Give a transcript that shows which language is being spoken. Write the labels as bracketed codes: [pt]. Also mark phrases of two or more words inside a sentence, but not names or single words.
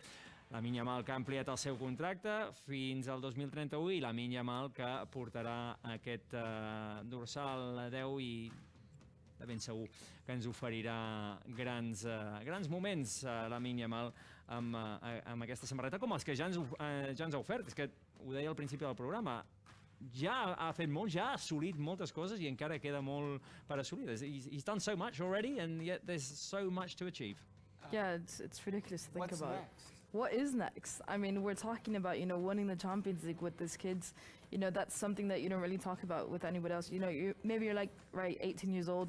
[ca] Lamine Yamal, que ha ampliat el seu contracte fins al 2031, i Lamine Yamal, que portarà aquest dorsal 10 i de ben segur que ens oferirà grans moments Lamine Yamal amb aquesta samarreta, com els que ja ens ha ofert. És que ho deia al principi del programa, ja ha fet molt, ja ha assolit moltes coses i encara queda molt per assolir. [en] He's done so much already and yet there's so much to achieve. Yeah, it's ridiculous to think What's about. next? What is next? I mean, we're talking about, winning the Champions League with these kids. That's something that you don't really talk about with anybody else. Maybe you're like, right, 18 years old.